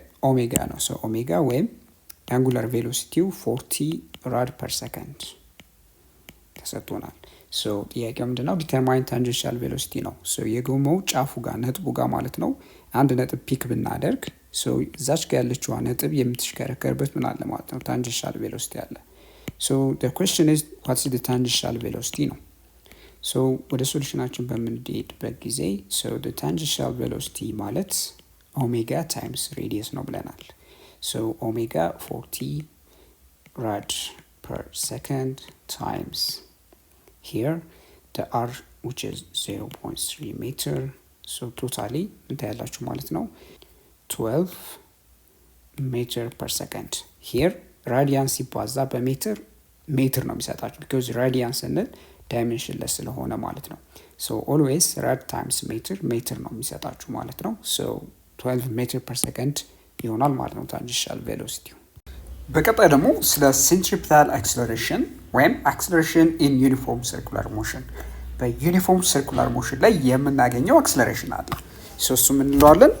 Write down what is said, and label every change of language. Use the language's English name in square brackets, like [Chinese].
[Amharic] ኦሜጋ ነው። so ኦሜጋ ወይም [English] angular velocity 40 rad per second [Amharic] ተሰጥቶናል። so ጥያቄው ምንድነው? [English] determine tangential velocity [Amharic] ነው። so የጎማው ጫፉ ጋር ነጥቡ ጋር ማለት ነው አንድ ነጥብ ፒክ ብናደርግ so እዛች ጋር ያለችው ነጥብ የምትሽከረከርበት ምን አለ ማለት ነው? [English] tangential velocity አለ። so the question is what is the tangential velocity ነው። so [Amharic] ወደ ሶሉሽናችን በምንሄድበት ጊዜ [English] so the tangential velocity [Amharic] ማለት ኦሜጋ ታይምስ ሬዲየስ ነው ብለናል። [English] so ኦሜጋ 40 rad per second times here the r which is 0.3 meter. [Amharic] so totally እንታያላችሁ ማለት ነው 12 ሜትር per second. here ራዲያን ሲባዛ በሜትር ሜትር ነው የሚሰጣችሁ because ራዲያን ስንል ዳይሜንሽን ለስ ስለሆነ ማለት ነው። so [English] always rad times [Amharic] ሜትር ሜትር ነው የሚሰጣችሁ ማለት ነው። so 12 ሜትር per second ይሆናል ማለት ነው tangential velocity። በቀጣይ ደግሞ ስለ centripetal acceleration ወይም [English] acceleration in uniform circular motion [Amharic] በዩኒፎርም ሰርኩላር ሞሽን ላይ የምናገኘው አክሰለሬሽን አለ። ሶ እሱ ምን እንለዋለን?